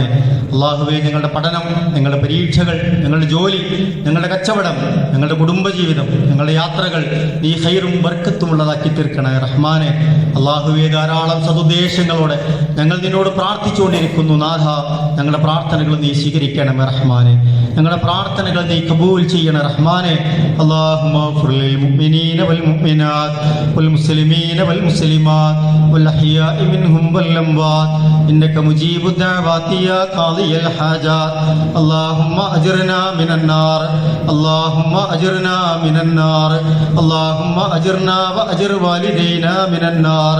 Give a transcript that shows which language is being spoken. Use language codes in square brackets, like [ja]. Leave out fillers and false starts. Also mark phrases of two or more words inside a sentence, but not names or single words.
[ml] അള്ളാഹുവെ, ഞങ്ങളുടെ പഠനം, ഞങ്ങളുടെ പരീക്ഷകൾ, ഞങ്ങളുടെ ജോലി, ഞങ്ങളുടെ കച്ചവടം, ഞങ്ങളുടെ കുടുംബജീവിതം, ഞങ്ങളുടെ യാത്രകൾ നീ ഖൈറും ബർക്കത്തുമുള്ളതാക്കി തീർക്കണേ റഹ്മാനെ. അള്ളാഹുവെ, ധാരാളം സതുദ്ദേശങ്ങളോടെ ഞങ്ങൾ നിന്നോട് പ്രാർത്ഥിച്ചുകൊണ്ടിരിക്കുന്നു നാഥ. ഞങ്ങളുടെ പ്രാർത്ഥനകൾ നീ സ്വീകരിക്കണമേ റഹ്മാനെ. ഞങ്ങളുടെ പ്രാർത്ഥനകൾ നീ കബൂൽ ചെയ്യണേ റഹ്മാനെ. [ar] اللهم اغفر للمؤمنين والمؤمنات والمسلمين والمسلمات والأحياء منهم والأموات إنك مجيب الدعوات يا قاضي الحاجات. اللهم أجرنا من النار، اللهم أجرنا من النار، اللهم أجرنا وأجر والدينا من النار.